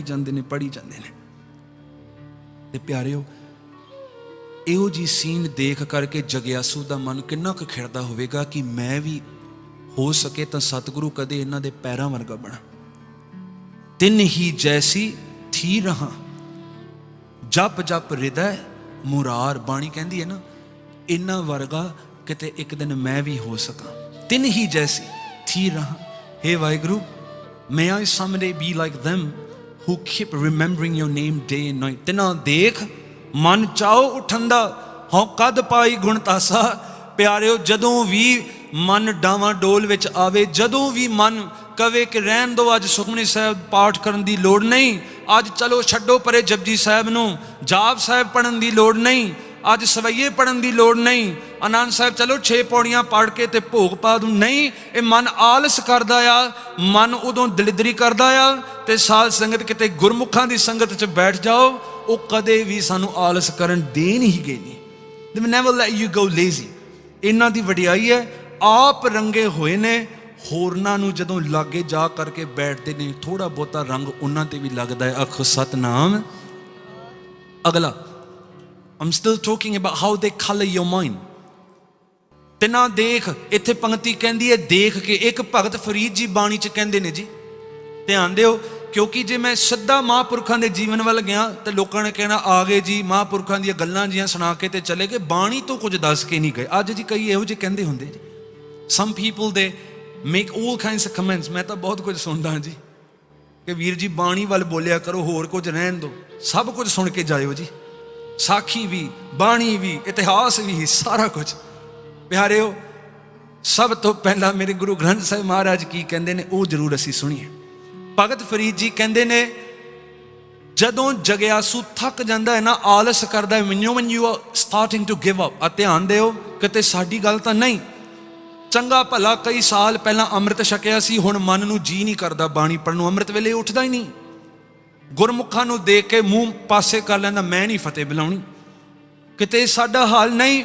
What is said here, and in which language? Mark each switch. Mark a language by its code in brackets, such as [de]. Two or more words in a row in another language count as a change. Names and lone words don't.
[pa] ਤੇ ਪਿਆਰਿਓ, ਇਹੋ ਜੀ ਸੀਨ ਦੇਖ ਕਰਕੇ ਜਗਿਆਸੂ ਦਾ ਮਨ ਕਿੰਨਾ ਕੁ ਖਿੜਦਾ ਹੋਵੇਗਾ ਕਿ ਮੈਂ ਵੀ ਹੋ ਸਕੇ ਤਾਂ ਸਤਿਗੁਰੂ ਕਦੇ ਇਹਨਾਂ ਦੇ ਪੈਰਾਂ ਵਰਗਾ ਬਣਾ। ਤਿੰਨ ਹੀ ਜੈਸੀ ਥੀ ਰਹਾ, ਜਪ ਜਪ ਹਿਰਦੈ ਮੁਰਾਰ। ਬਾਣੀ ਕਹਿੰਦੀ ਹੈ ਨਾ, ਇਹਨਾਂ ਵਰਗਾ ਕਿਤੇ ਇੱਕ ਦਿਨ ਮੈਂ ਵੀ ਹੋ ਸਕਾਂ। ਤਿੰਨ ਹੀ ਜੈਸੀ ਥੀ ਰਹਾ। ਹੇ ਵਾਹਿਗੁਰੂ, [en] may I someday be like them who keep remembering your name day and night। [pa] ਤਿਨਾਂ ਦੇਖ ਮਨ ਚਾਓ ਉੱਠਣ ਦਾ, ਹਉ ਕਦ ਪਾਈ ਗੁਣ ਤਾਸਾ। ਪਿਆਰਿਓ, ਜਦੋਂ ਵੀ ਮਨ ਡਾਵਾਂ ਡੋਲ ਵਿੱਚ ਆਵੇ, ਜਦੋਂ ਵੀ ਮਨ ਕਵੇ ਕਿ ਰਹਿਣ ਦਿਓ, ਅੱਜ ਸੁਖਮਨੀ ਸਾਹਿਬ ਪਾਠ ਕਰਨ ਦੀ ਲੋੜ ਨਹੀਂ, ਅੱਜ ਚਲੋ ਛੱਡੋ ਪਰੇ ਜਪਜੀ ਸਾਹਿਬ ਨੂੰ, ਜਾਪ ਸਾਹਿਬ ਪੜ੍ਹਨ ਦੀ ਲੋੜ ਨਹੀਂ, ਅੱਜ ਸਵਈਏ ਪੜ੍ਹਨ ਦੀ ਲੋੜ ਨਹੀਂ, ਆਨੰਦ ਸਾਹਿਬ ਚਲੋ 6 ਪੌੜੀਆਂ ਪੜ੍ਹ ਕੇ ਤੇ ਭੋਗ ਪਾ ਦੂੰ, ਨਹੀਂ। ਇਹ ਮਨ ਆਲਸ ਕਰਦਾ ਆ, ਮਨ ਉਦੋਂ ਦਲਿਦਰੀ ਕਰਦਾ ਆ। ਤੇ ਸਾਧ ਸੰਗਤ, ਕਿਤੇ ਗੁਰਮੁਖਾਂ ਦੀ ਸੰਗਤ 'ਚ ਬੈਠ ਜਾਓ, ਉਹ ਕਦੇ ਵੀ ਸਾਨੂੰ ਆਲਸ ਕਰਨ ਦੇਣ ਹੀ ਗਏ ਨਹੀਂ। [en] They will never let you go lazy। [pa] ਇਹਨਾਂ ਦੀ ਵਡਿਆਈ ਹੈ, ਆਪ ਰੰਗੇ ਹੋਏ ਨੇ, ਹੋਰਨਾਂ ਨੂੰ ਜਦੋਂ ਲਾਗੇ ਜਾ ਕਰਕੇ ਬੈਠਦੇ ਨੇ, ਥੋੜਾ ਬਹੁਤਾ ਰੰਗ ਉਹਨਾਂ ਤੇ ਵੀ ਲੱਗਦਾ ਹੈ। ਆਖੋ ਸਤਨਾਮ। ਅਗਲਾ, [en] I'm still talking about how they color your mind। [pa] ਤਿੰਨਾਂ ਦੇਖ, ਇੱਥੇ ਪੰਕਤੀ ਕਹਿੰਦੀ ਹੈ ਦੇਖ ਕੇ। ਇੱਕ ਭਗਤ ਫਰੀਦ ਜੀ ਬਾਣੀ 'ਚ ਕਹਿੰਦੇ ਨੇ ਜੀ, ਧਿਆਨ ਦਿਓ, ਕਿਉਂਕਿ ਜੇ ਮੈਂ ਸਿੱਧਾ ਮਹਾਂਪੁਰਖਾਂ ਦੇ ਜੀਵਨ ਵੱਲ ਗਿਆ ਤਾਂ ਲੋਕਾਂ ਨੇ ਕਹਿਣਾ ਆ ਗਏ ਜੀ, ਮਹਾਂਪੁਰਖਾਂ ਦੀਆਂ ਗੱਲਾਂ ਜੀਆਂ ਸੁਣਾ ਕੇ ਤੇ ਚਲੇ ਗਏ, ਬਾਣੀ ਤੋਂ ਕੁਝ ਦੱਸ ਕੇ ਨਹੀਂ ਗਏ। ਅੱਜ ਜੀ ਕਈ ਇਹੋ ਜਿਹੇ ਕਹਿੰਦੇ ਹੁੰਦੇ ਜੀ, [en] some people they make all kinds of comments। [pa] ਮੈਂ ਤਾਂ ਬਹੁਤ ਕੁਝ ਸੁਣਦਾ ਜੀ ਕਿ ਵੀਰ ਜੀ ਬਾਣੀ ਵੱਲ ਬੋਲਿਆ ਕਰੋ, ਹੋਰ ਕੁਝ ਰਹਿਣ ਦਿਓ, ਸਭ ਕੁਝ ਸੁਣ ਕੇ ਜਾਇਓ ਜੀ, ਸਾਖੀ ਵੀ, ਬਾਣੀ ਵੀ, ਇਤਿਹਾਸ ਵੀ, ਸਾਰਾ ਕੁਝ। ਪਿਆਰਿਓ, ਸਭ ਤੋਂ ਪਹਿਲਾਂ ਮੇਰੇ ਗੁਰੂ ਗ੍ਰੰਥ ਸਾਹਿਬ ਮਹਾਰਾਜ ਕੀ ਕਹਿੰਦੇ ਨੇ, ਉਹ ਜ਼ਰੂਰ ਅਸੀਂ ਸੁਣੀਏ। ਭਗਤ ਫਰੀਦ ਜੀ ਕਹਿੰਦੇ ਨੇ, ਜਦੋਂ ਜਗਿਆਸੂ ਥੱਕ ਜਾਂਦਾ ਹੈ ਨਾ, ਆਲਸ ਕਰਦਾ ਹੈ, [en] when you are starting to give up। [pa] ਧਿਆਨ ਦਿਓ, ਕਿਤੇ ਸਾਡੀ ਗੱਲ ਤਾਂ ਨਹੀਂ। ਚੰਗਾ ਭਲਾ ਕਈ ਸਾਲ ਪਹਿਲਾਂ ਅੰਮ੍ਰਿਤ ਛਕਿਆ ਸੀ, ਹੁਣ ਮਨ ਨੂੰ ਜੀ ਨਹੀਂ ਕਰਦਾ ਬਾਣੀ ਪੜ੍ਹਨ ਨੂੰ, ਅੰਮ੍ਰਿਤ ਵੇਲੇ ਉੱਠਦਾ ਹੀ ਨਹੀਂ, ਗੁਰਮੁਖਾਂ ਨੂੰ ਦੇਖ ਕੇ ਮੂੰਹ ਪਾਸੇ ਕਰ ਲੈਂਦਾ, ਮੈਂ ਨਹੀਂ ਫਤਿਹ ਬੁਲਾਉਣੀ। ਕਿਤੇ ਸਾਡਾ ਹਾਲ ਨਹੀਂ।